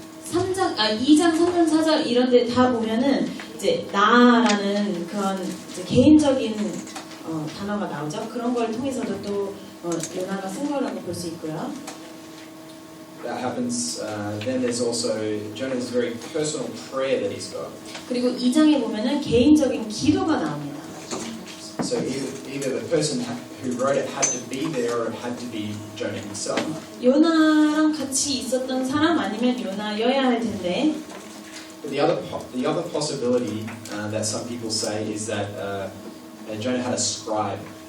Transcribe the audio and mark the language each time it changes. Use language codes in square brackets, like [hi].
[ko] 2장, 3장, 4장 이런 데 다 보면은 이제 나라는 그런 이제 개인적인 단어가 나오죠. 그런 걸 통해서도 또 요나가 쓴 거라고 볼 수 있고요. [en] That happens. Then there's also Jonah's very personal prayer that he's got. [ko] 그리고 2장에 보면은 개인적인 기도가 나옵니다. [en] So either the person who wrote it had to be there or it had to be Jonah himself. [ko] 요나랑 같이 있었던 사람 아니면 요나여야 할 텐데. [en] But the other possibility that some people say is that Jonah had a scribe.